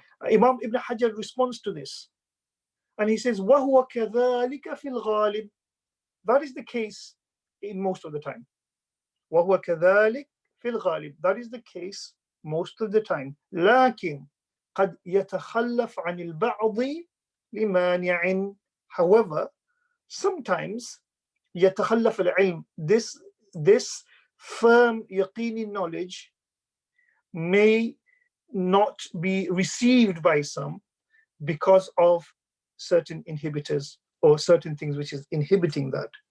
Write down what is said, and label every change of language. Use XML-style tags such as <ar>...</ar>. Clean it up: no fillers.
<en>Imam Ibn Hajar responds to this, and he says,</en> <ar>وَهُوَ كَذَلِكَ فِي الْغَالِبِ.</ar> <en>That is the case in most of the time.</en> <ar>وَهُوَ كَذَلِكَ فِي الْغَالِبِ.</ar> <en>That is the case most of the time.</en> <ar>لكن قد يتخلف عن البعض لمانع.</ar> <en>However, sometimes</en> <ar>يتخلف العلم,</ar> <en>this firm yaqini knowledge may not be received by some because of certain inhibitors or certain things which is inhibiting that.</en>